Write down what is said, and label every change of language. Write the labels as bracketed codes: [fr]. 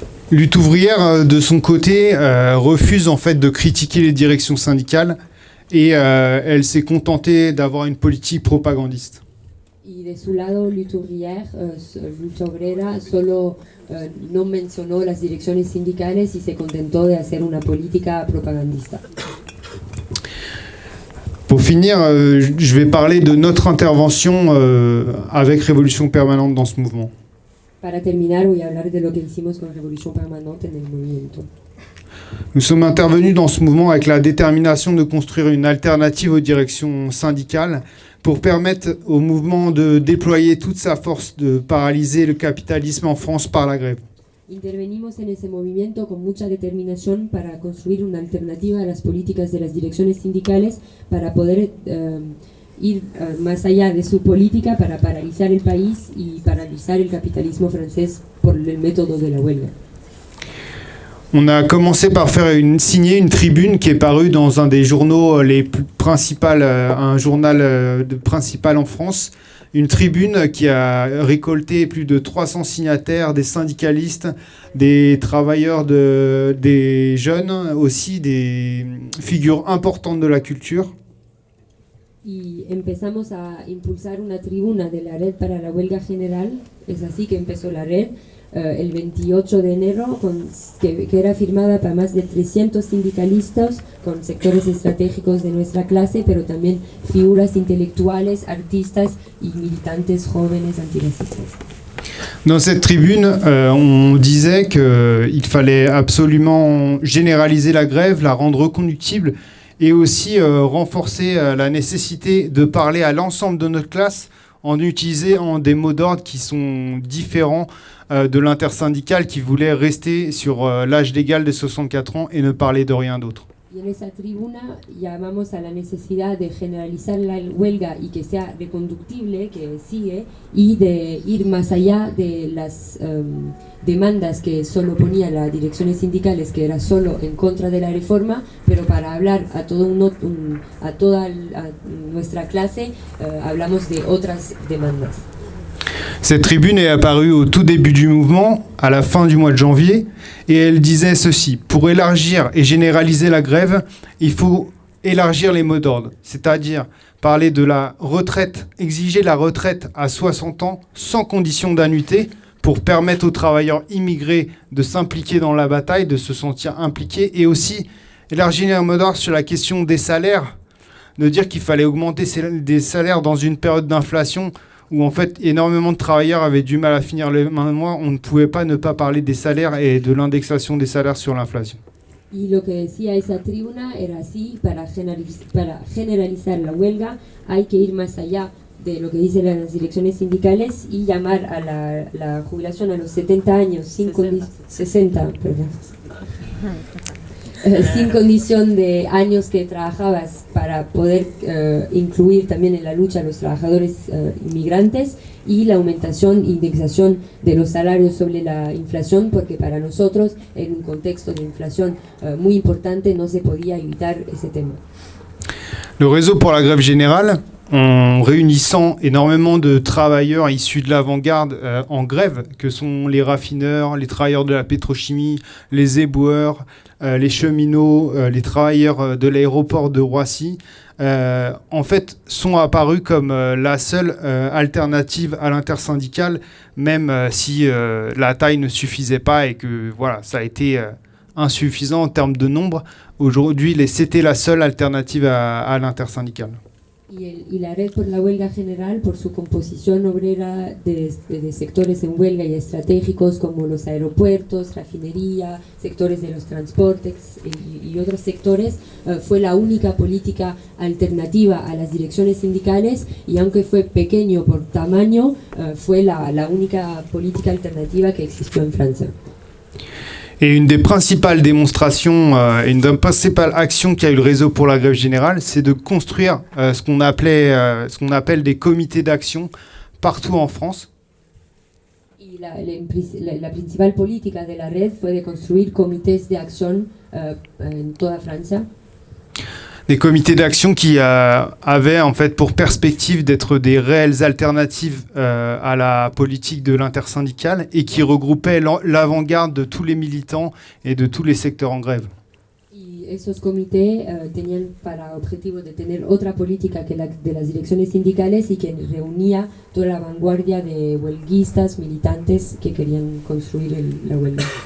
[fr] Lutte ouvrière, de son côté, refuse en fait de critiquer les directions syndicales et elle s'est contentée d'avoir une politique propagandiste. [es] Y de su lado, Lutte Ouvrière, Lucha Obrera, solo no mencionó las direcciones sindicales y se contentó de hacer una política propagandista. [fr] Pour finir, je vais parler de notre intervention avec Révolution Permanente dans ce mouvement. [es] Para terminar, voy a hablar de lo que hicimos con Révolution Permanente en el movimiento. [fr] Nous sommes intervenus dans ce mouvement avec la détermination de construire une alternative aux directions syndicales pour permettre au mouvement de déployer toute sa force de paralyser le capitalisme en France par la grève. [es] Intervenimos en ese movimiento con mucha determinación para construir una alternativa a las políticas de las direcciones sindicales para poder ir más allá de su política para paralizar el país y paralizar el capitalismo francés por el método de la huelga. [fr] On a commencé par signer une tribune qui est parue dans un des journaux les plus principaux, un journal principal en France. Une tribune qui a récolté plus de 300 signataires, des syndicalistes, des travailleurs, des jeunes, aussi des figures importantes de la culture. [es] Y empezamos a impulsar una tribuna de la Red para la Huelga General. Es así que empezó la red el 28 de enero, que era firmada para más de 300 sindicalistas con sectores estratégicos de nuestra clase, pero también figuras intelectuales, artistas y militantes jóvenes antiracistas. [fr] Dans cette tribune, on disait qu'il fallait absolument généraliser la grève, la rendre reconductible et aussi renforcer la nécessité de parler à l'ensemble de notre classe en utilisant des mots d'ordre qui sont différents de l'intersyndicale qui voulait rester sur l'âge légal de 64 ans et ne parler de rien d'autre. [es] Y en esa tribuna llamamos a la necesidad de generalizar la huelga y que sea reconductible, que sigue, y de ir más allá de las demandas que solo ponía las direcciones sindicales, que era solo en contra de la reforma, pero para hablar a toda nuestra clase hablamos de otras demandas. [fr] Cette tribune est apparue au tout début du mouvement, à la fin du mois de janvier, et elle disait ceci: pour élargir et généraliser la grève, il faut élargir les mots d'ordre, c'est-à-dire parler de la retraite, exiger la retraite à 60 ans sans condition d'annuité pour permettre aux travailleurs immigrés de s'impliquer dans la bataille, de se sentir impliqués, et aussi élargir les mots d'ordre sur la question des salaires, de dire qu'il fallait augmenter des salaires dans une période d'inflation où en fait énormément de travailleurs avaient du mal à finir les fins de mois. On ne pouvait pas ne pas parler des salaires et de l'indexation des salaires sur l'inflation. [es] Y lo que decía esa tribuna era así: para generalizar la huelga hay que ir más allá de lo que dicen las direcciones sindicales y llamar a la jubilación a los 70 años, 60, perdón. Sin condición de años que trabajabas, para poder incluir también en la lucha a los trabajadores inmigrantes, y la aumentación e indexación de los salarios sobre la inflación, porque para nosotros en un contexto de inflación muy importante no se podía evitar ese tema. [fr] Le réseau pour la grève générale, en réunissant énormément de travailleurs issus de l'avant-garde en grève, que sont les raffineurs, les travailleurs de la pétrochimie, les éboueurs, les cheminots, les travailleurs de l'aéroport de Roissy, en fait, sont apparus comme la seule alternative à l'intersyndicale, même si la taille ne suffisait pas et que voilà, ça a été insuffisant en termes de nombre. Aujourd'hui, c'était la seule alternative à l'intersyndicale. [es] Y la Red por la Huelga General, por su composición obrera de sectores en huelga y estratégicos como los aeropuertos, refinería, sectores de los transportes y otros sectores, fue la única política alternativa a las direcciones sindicales, y aunque fue pequeño por tamaño, fue la única política alternativa que existió en Francia. [fr] Et une des principales démonstrations, une des principales actions qu'a eu le réseau pour la grève générale, c'est de construire ce qu'on appelle des comités d'action partout en France. [es] Y la principal política de la red fue de construir comités de acción en toda Francia. [fr] Des comités d'action qui avaient en fait pour perspective d'être des réelles alternatives à la politique de l'intersyndicale et qui regroupaient l'avant-garde de tous les militants et de tous les secteurs en grève. [es] Y esos comités tenían para objetivo de tener otra política que la de las direcciones sindicales y que reunía toda la vanguardia de huelguistas, militantes que querían construir la huelga.